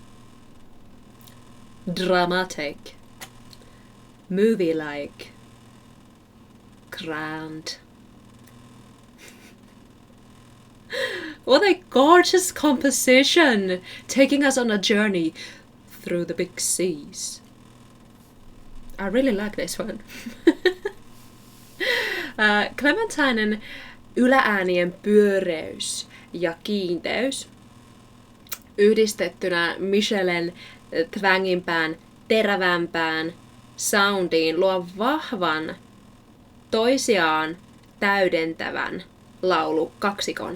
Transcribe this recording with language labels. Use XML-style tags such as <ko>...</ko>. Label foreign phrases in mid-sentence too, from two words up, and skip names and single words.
<en>Dramatic. Movie-like. Grand. What a gorgeous composition, taking us on a journey through the big seas. I really like this one.</en> <fi>Clementinen ylääänien pyöreys ja kiinteys yhdistettynä Michelen twangimpään, terävämpään soundiin luo vahvan, toisiaan täydentävän laulukaksikon.</fi>